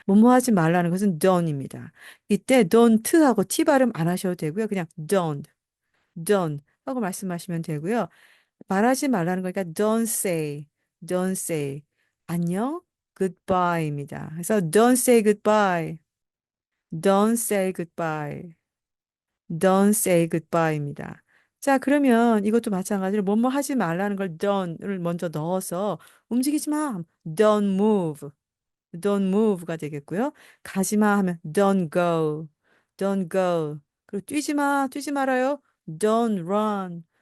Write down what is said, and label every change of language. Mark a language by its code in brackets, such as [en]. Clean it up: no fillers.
[ko] 뭐뭐 하지 말라는 것은 don't입니다. 이때 don't 하고 t 발음 안 하셔도 되고요. 그냥 don't 하고 말씀하시면 되고요. 말하지 말라는 거니까 [en] don't say. [ko] 안녕, goodbye입니다. 그래서 [en] don't say goodbye, don't say goodbye, don't say goodbye입니다. [ko] 자, 그러면 이것도 마찬가지로 뭐뭐 하지 말라는 걸 don't을 먼저 넣어서 움직이지 마. [en] don't move. don't move가 [ko] 되겠고요. 가지 마 하면 [en] don't go. don't go. [ko] 그리고 뛰지 말아요. [en] don't run.